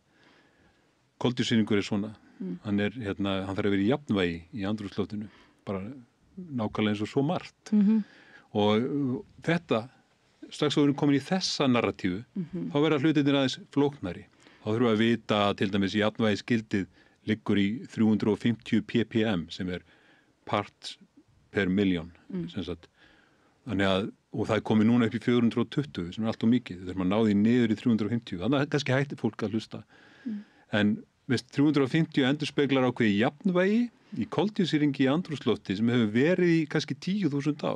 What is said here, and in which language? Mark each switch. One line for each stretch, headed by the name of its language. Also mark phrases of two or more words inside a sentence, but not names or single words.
Icelandic: Koltvísýringur svona, hann þarf að vera í jafnvægi í andrúmsloftinu, bara nákvæmlega eins og svo margt. Og þetta, strax þá erum við komin í þessa narratífu, þá verða hlutirnir aðeins flóknari. Þá þurfum við að vita til dæmis jafnvægisgildið liggur í 350 ppm sem
English: parts per million.
Icelandic: Þannig að, og það komið núna upp í 420 sem allt og mikið, þess að maður náði niður í 350. Þannig að kannski hætti fólk að hlusta. En 350 endurspeglar ákveði jafnvægi í koltvísýringi í andrúmslofti sem hefur verið í kannski 10.000 ár.